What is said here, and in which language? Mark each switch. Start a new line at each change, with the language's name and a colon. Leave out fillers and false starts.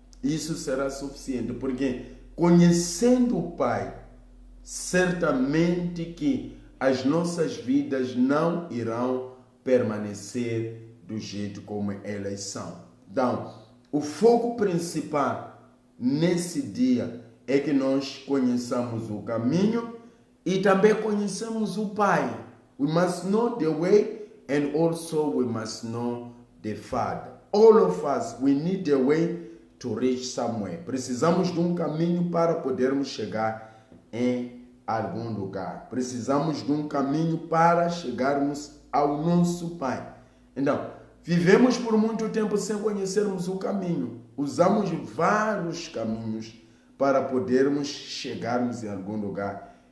Portuguese: Isso será suficiente, porque conhecendo o Pai, certamente que as nossas vidas não irão permanecer do jeito como elas são. Então, o foco principal nesse dia é que nós conheçamos o caminho e também conheçamos o Pai.
English: We must know the way and also we must know the Father. All of us, we need the way to reach somewhere.
Portuguese: Precisamos de um caminho para podermos chegar em algum lugar. Precisamos de um caminho para chegarmos ao nosso Pai. Então, vivemos por muito tempo sem conhecermos o caminho. Usamos vários caminhos para podermos chegarmos em algum lugar.